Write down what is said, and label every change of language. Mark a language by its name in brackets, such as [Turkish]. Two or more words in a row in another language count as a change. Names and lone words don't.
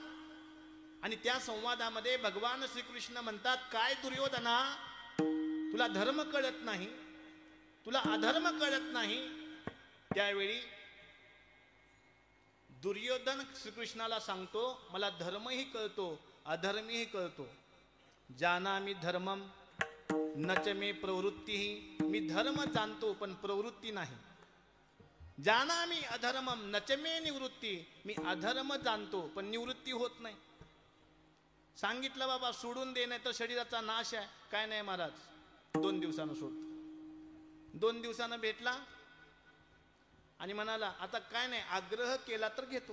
[Marathi] आणि त्या संवादामध्ये भगवान श्रीकृष्ण म्हणतात, काय दुर्योधना, तुला धर्म कळत नाही, तुला अधर्म कळत नाही. त्यावेळी दुर्योधन श्रीकृष्णाला सांगतो, मला धर्मही कळतो अधर्मही कळतो. [Sanskrit] जानामि धर्मम नच मे प्रवृत्तीही, [Marathi] मी धर्म जाणतो पण प्रवृत्ती नाही. [Sanskrit] जानामि अधर्मम नच मे निवृत्ती, [Marathi] मी अधर्म जाणतो पण निवृत्ती होत नाही. सांगितलं बाबा सोडून दे नाही तर शरीराचा नाश आहे. काय नाही महाराज, 2 दिवसानं सोडतो. 2 दिवसानं भेटला आणि म्हणाला आता काय नाही, आग्रह केला तर घेतो.